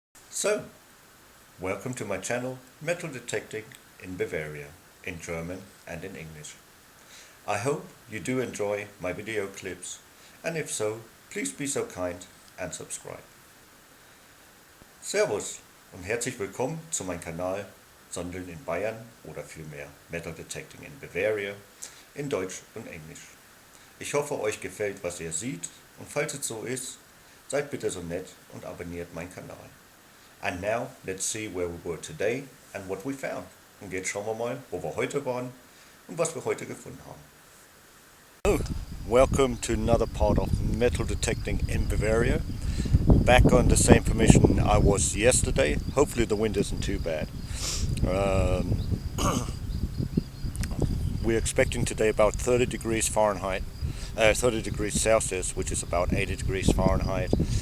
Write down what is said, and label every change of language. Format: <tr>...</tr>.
<en>So, welcome to my channel Metal Detecting in Bavaria, in German and in English. I hope you do enjoy my video clips, and if so, please be so kind and subscribe.</en> <de>Servus und herzlich willkommen zu meinem Kanal Sondeln in Bayern oder vielmehr Metal Detecting in Bavaria in Deutsch und Englisch. Ich hoffe, euch gefällt, was ihr seht, und falls es so ist, seid bitte so nett und abonniert meinen Kanal.</de> <en>And now, let's see where we were today and what we found.</en> <de>Und jetzt schauen wir mal, wo wir heute waren und was wir heute gefunden haben.</de> <en>So, welcome to another part of metal detecting in Bavaria. Back on the same permission I was yesterday. Hopefully the wind isn't too bad. We're expecting today about 30 degrees Fahrenheit, 30 degrees Celsius, which is about 80 degrees Fahrenheit.</en>